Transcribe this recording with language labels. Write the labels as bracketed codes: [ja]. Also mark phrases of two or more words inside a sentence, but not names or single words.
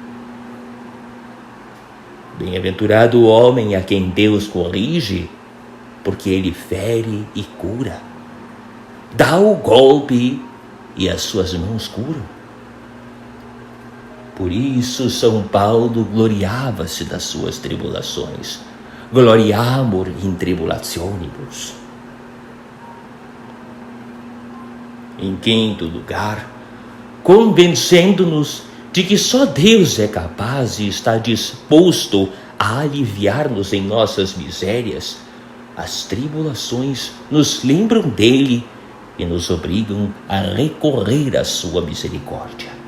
[pt] Bem-aventurado o homem a quem Deus corrige, porque ele fere e cura. Dá o golpe e as suas mãos curam. Por isso São Paulo gloriava-se das suas tribulações. [la] Gloriamur in tribulationibus. [pt] Em quinto lugar, convencendo-nos de que só Deus é capaz e está disposto a aliviar-nos em nossas misérias, as tribulações nos lembram dele e nos obrigam a recorrer à sua misericórdia.